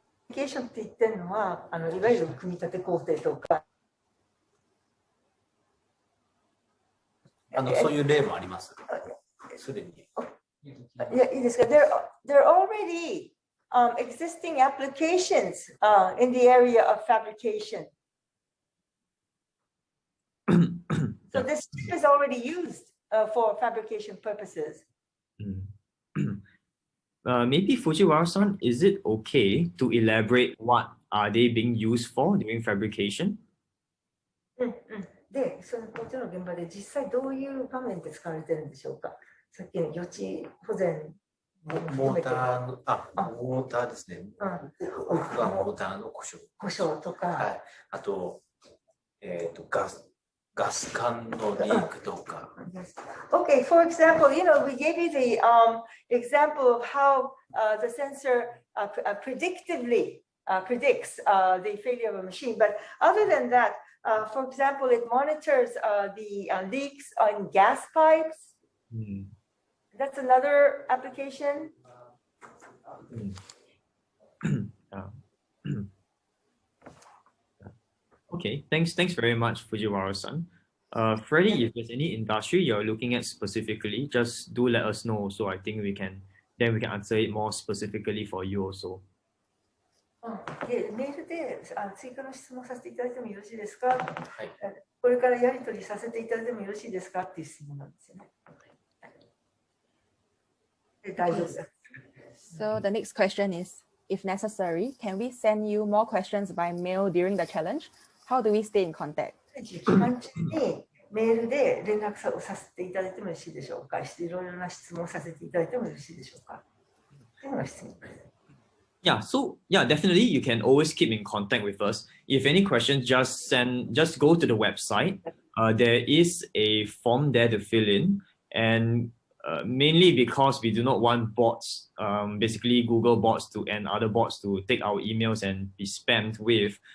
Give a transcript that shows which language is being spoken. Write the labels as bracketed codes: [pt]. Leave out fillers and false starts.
[ja] Application って言ってるのは、いわゆる組み立て工程とか。そういう例もあります。すでに。いや、いいですか。 [en] There are already existing applications in the area of fabrication. So this chip is already used for fabrication purposes. Maybe Fujiwara-san, is it okay to elaborate what are they being used for during fabrication? [ja] で、そのこっちの現場で実際どういう場面で使われてるんでしょうか。さっきの予知保全モーターの、モーターですね。多くはモーターの故障とか、はい、あと、ガス管のリークとか。 [en] Okay, for example, we gave you the example of how the sensor predictively predicts the failure of a machine. But other than that, for example, it monitors the leaks on gas pipes. That's another application. Okay, thanks very much, Fujiwara-san. Freddie, if there's any industry you're looking at specifically, just do let us know. So I think we can answer it more specifically for you also. [ja] で、メールで追加の質問させていただいてもよろしいですか、はい、これからやり取りさせていただいてもよろしいですかっていう質問なんですよね。大丈夫です。 [en] So the next question is, if necessary, can we send you more questions by mail during the challenge? How do we stay in contact? [ja] 期間中にメールで連絡をさせていただいてもよろしいでしょうか。いろいろな質問させていただいてもよろしいでしょうか。というのが質問です。 [en] Yeah, so definitely you can always keep in contact with us. If any questions, just go to the website. There is a form there to fill in, and mainly because we do not want bots, basically Google bots and other bots to take our emails and be spammed with.